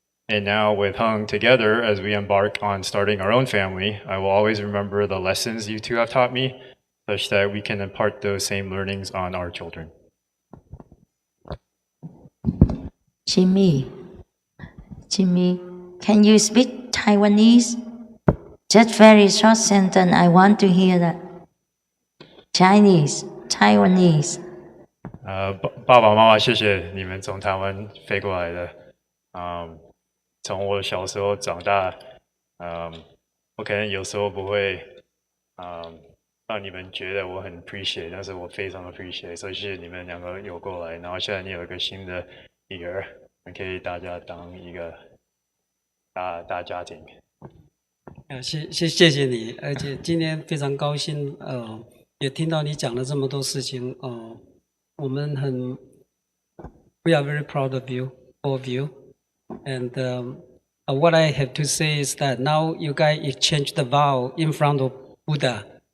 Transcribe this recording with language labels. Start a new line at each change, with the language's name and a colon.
English: And now with Hoang together, as we embark on starting our own family, I will always remember the lessons you two have taught me, such that we can impart those same learnings on our children. Jimmy, can you speak Taiwanese? Just very short sentence, I want to hear that. Chinese, Taiwanese.
Chinese: 爸爸妈妈，谢谢你们从台湾飞过来的。从我小时候长大，我可能有时候不会，让你们觉得我很
English: appreciate，
Chinese: 但是我非常 appreciate， 所以谢谢你们两个有过来。然后现在你有一个新的女儿，可以大家当一个大家庭。谢谢你，而且今天非常高兴，也听到你讲了这么多事情，我们
English: we are very proud of you, all of you, and what I have to say is that now you guys exchange the vow in front of Buddha.